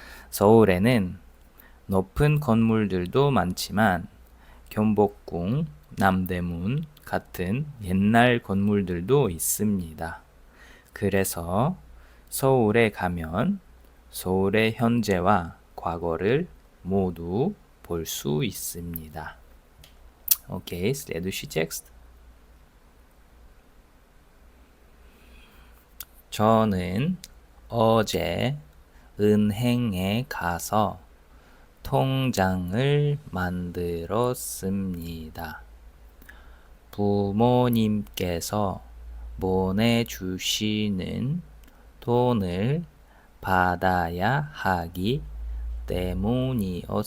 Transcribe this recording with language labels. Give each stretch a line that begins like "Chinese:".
Korean: 서울에는 높은 건물들도 많지만 경복궁, 남대문 같은 옛날 건물들도 있습니다. 그래서 서울에 가면 서울의 현재와 과거를 모두 볼 수 있습니다.
Russian: 오케이, следующий текст.
Korean: 저는 어제 은행에 가서 통장을 만들었습니다. 부모님께서 보내주시는 돈을 받아야 하기 때문이었습니다.